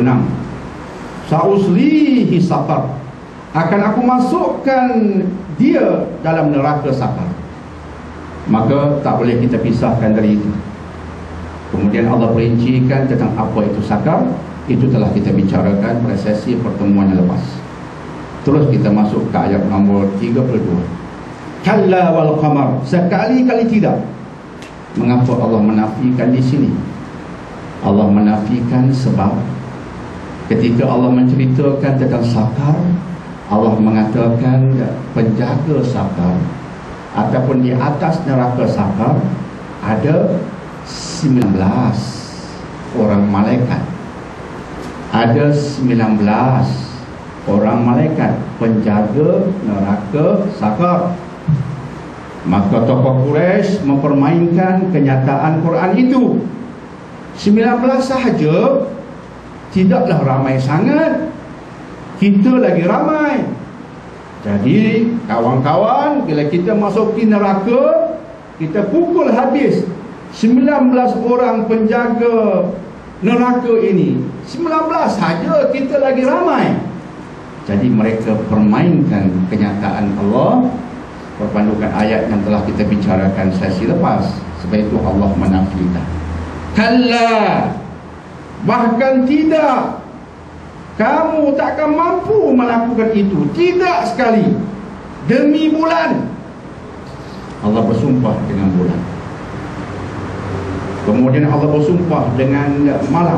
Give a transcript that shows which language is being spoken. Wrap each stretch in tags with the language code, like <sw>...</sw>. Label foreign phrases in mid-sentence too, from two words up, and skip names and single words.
<ar>سأصليه سقر,</ar> <ms>akan aku masukkan dia dalam neraka Saqar. Maka tak boleh kita pisahkan dari itu. Kemudian Allah perincikan tentang apa itu Saqar. Itu telah kita bicarakan pada sesi pertemuan yang lepas. Terus kita masuk ke ayat nombor 32.</ms> <ar>كلا والقمر,</ar> <ms>sekali-kali tidak. Mengapa Allah menafikan di sini? Allah menafikan sebab Ketika Allah menceritakan tentang sakar, Allah mengatakan penjaga sakar ataupun di atas neraka sakar ada 19 orang malaikat. Ada 19 orang malaikat penjaga neraka sakar. Maka tokoh Quraisy mempermainkan kenyataan Quran itu. 19 sahaja tidaklah ramai sangat. Kita lagi ramai. Jadi kawan-kawan, bila kita masuki neraka, kita pukul habis 19 orang penjaga neraka ini. 19 saja, kita lagi ramai. Jadi mereka permainkan kenyataan Allah berpandukan ayat yang telah kita bicarakan sesi lepas. Sebab itu Allah menafikan. Kalla, bahkan tidak, kamu takkan mampu melakukan itu. Tidak sekali. Demi bulan. Allah bersumpah dengan bulan. Kemudian Allah bersumpah dengan malam.</ms>